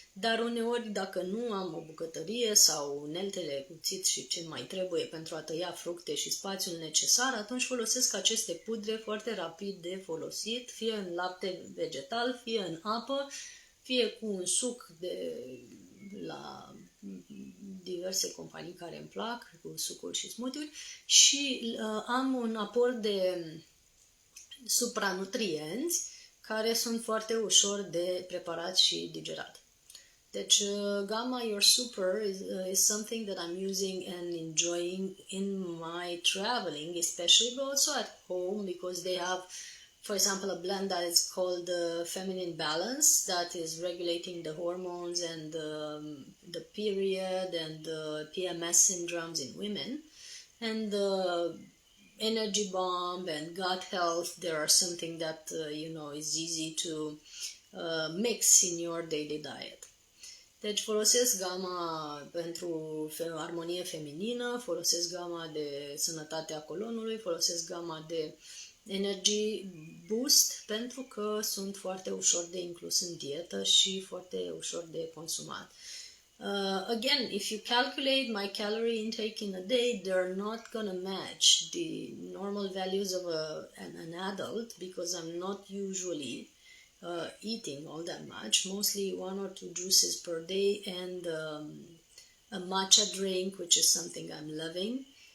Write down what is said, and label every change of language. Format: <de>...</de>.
<ro>dar uneori dacă nu am o bucătărie sau uneltele cuțit și ce mai trebuie pentru a tăia fructe și spațiul necesar, atunci folosesc aceste pudre foarte rapid de folosit, fie în lapte vegetal, fie în apă, fie cu un suc de la diverse companii care îmi plac, cu sucuri și smoothie-uri, și am un aport de supranutrienți care sunt foarte ușor de preparat și digerat.</ro> <en>Deci, Gamma Your Super is something that I'm using and enjoying in my traveling, especially, but also at home, because they have, for example, a blend that is called Feminine Balance, that is regulating the hormones and the period and the PMS syndromes in women. And energy bomb and gut health, there are something that, is easy to mix in your daily diet.</en> <ro>Deci folosesc gama pentru armonie feminină, folosesc gama de sănătatea colonului, folosesc gama de energy boost pentru că sunt foarte ușor de inclus în dietă și foarte ușor de consumat.</ro> <en>Again, if you calculate my calorie intake in a day, they're not gonna match the normal values of an adult because I'm not usually eating all that much, mostly 1 or 2 juices per day and a matcha drink, which is something I'm loving.</en>